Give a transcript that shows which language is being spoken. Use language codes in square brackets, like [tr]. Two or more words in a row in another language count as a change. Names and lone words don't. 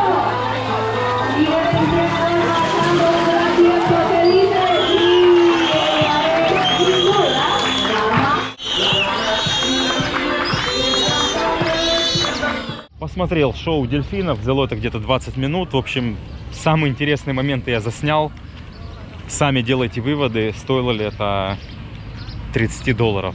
[es] Y el entrenador marcando el tiempo que dice sin duda, [ru] Посмотрел шоу дельфинов, взяло это где-то 20 минут. В общем, самые интересные моменты я заснял. Сами делайте выводы, стоило ли это $30.